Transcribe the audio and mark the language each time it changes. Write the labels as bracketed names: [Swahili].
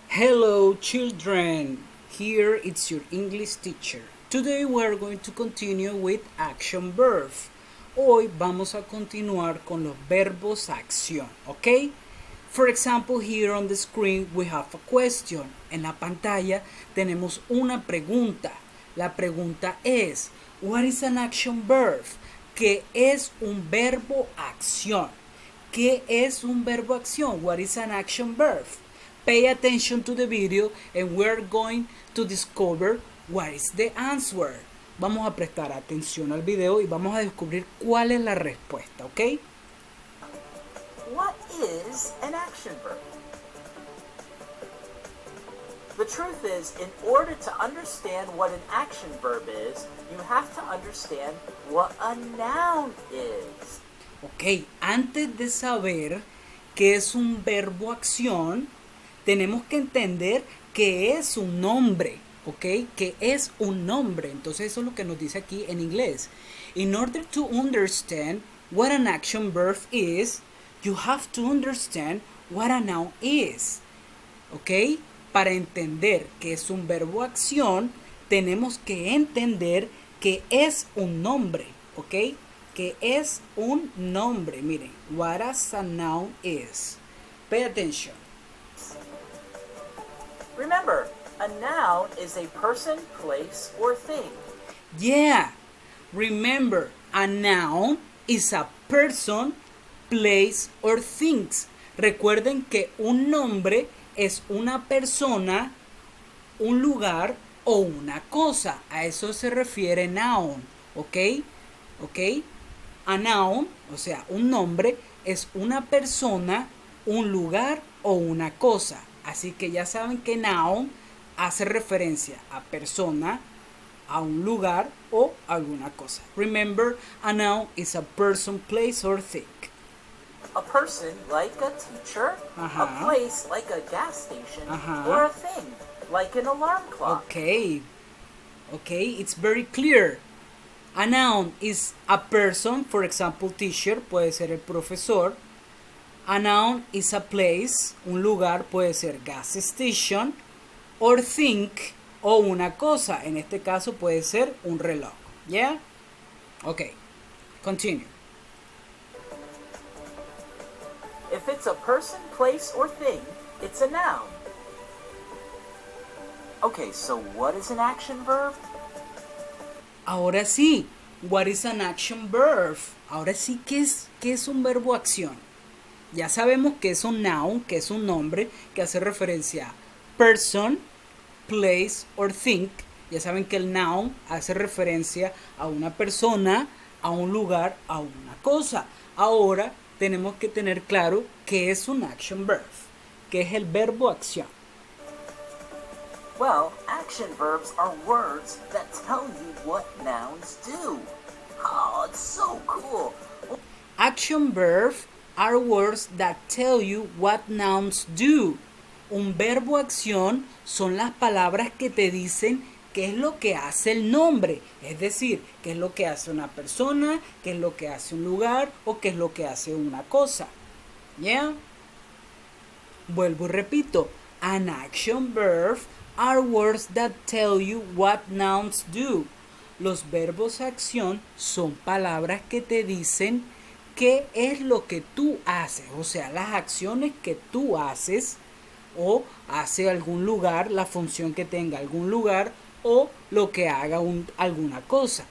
[English] Hello children, here it's your English teacher. Today we are going to continue with action verbs. [Spanish] Hoy vamos a continuar con los verbos a acción, ¿ok? [English] For example, here on the screen we have a question. [Spanish] En la pantalla tenemos una pregunta. La pregunta es, [English] what is an action verb? [Spanish] ¿Qué es un verbo acción? ¿Qué es un verbo acción? [English] What is an action verb? Pay attention to the video and we're going to discover what is the answer. [Spanish] Vamos a prestar atención al video y vamos a descubrir cuál es la respuesta, ¿ok? [English] What is an action verb? The truth is, in order to understand what an action verb is, you have to understand what a noun is. [Spanish] Ok, antes de saber qué es un verbo acción, tenemos que entender qué es un nombre, ¿ok? ¿Qué es un nombre? Entonces eso es lo que nos dice aquí en inglés. [English] In order to understand what an action verb is, you have to understand what a noun is, ¿ok? [Spanish] Para entender qué es un verbo acción, tenemos que entender qué es un nombre, ¿ok? ¿Qué es un nombre? Miren, [English] what a noun is. Pay attention. Remember, a noun is a person, place, or thing. Yeah, remember, a noun is a person, place, or things. [Spanish] Recuerden que un nombre es una persona, un lugar o una cosa. A eso se refiere noun, ¿ok? ¿Ok? A noun, o sea, un nombre, es una persona, un lugar o una cosa. Así que ya saben que noun hace referencia a persona, a un lugar o alguna cosa. [English] Remember, a noun is a person, place, or thing. A person, like a teacher, a place, like a gas station, or a thing, like an alarm clock. Okay, it's very clear. A noun is a person, for example, teacher, [Spanish] puede ser el profesor. [English] A noun is a place, [Spanish] un lugar, puede ser gas station, [English] or thing, [Spanish] o una cosa, en este caso puede ser un reloj. [English] ¿Yeah? Ok, continue. If it's a person, place, or thing, it's a noun. Okay, so what is an action verb? [Spanish] Ahora sí, [English] what is an action verb? [Spanish] Ahora sí, ¿qué es un verbo acción? Ya sabemos que es un noun, que es un nombre, que hace referencia a [English] person, place or thing. [Spanish] Ya saben que el noun hace referencia a una persona, a un lugar, a una cosa. Ahora tenemos que tener claro qué es un action verb, qué es el verbo acción. [English] Well, action verbs are words that tell you what nouns do. Oh, it's so cool. Action verbs are words that tell you what nouns do. [Spanish] Un verbo acción son las palabras que te dicen qué es lo que hace el nombre. Es decir, qué es lo que hace una persona, qué es lo que hace un lugar o qué es lo que hace una cosa. ¿Ya? Vuelvo y repito. [English] An action verb are words that tell you what nouns do. [Spanish] Los verbos acción son palabras que te dicen qué es lo que tú haces. O sea, las acciones que tú haces o hace algún lugar, la función que tenga algún lugar o lo que haga alguna cosa.